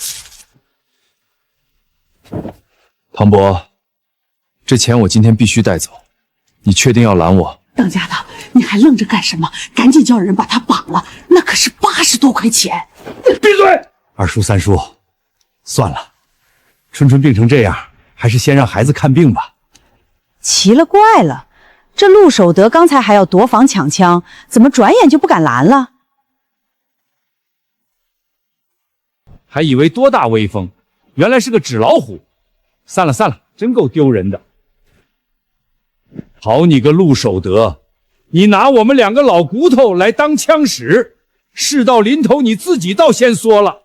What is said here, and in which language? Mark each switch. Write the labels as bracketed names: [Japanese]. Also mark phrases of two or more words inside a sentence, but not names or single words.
[Chinese] 唐伯，这钱我今天必須帶走，你確定要攔我？當家的，你還愣着幹什麼？趕緊叫人把他綁了，那可是80多塊錢！閉嘴！二叔三叔，算了，春病成這樣，還是先讓孩子看病吧。奇了怪了，這陸守德剛才還要奪房搶槍，怎麼轉眼就不敢攔了？還以為多大威風，原來是個紙老虎。散了，真夠丟人的。好你個陸守德，你拿我們2個老骨頭來當槍使，事到臨頭你自己倒先說了。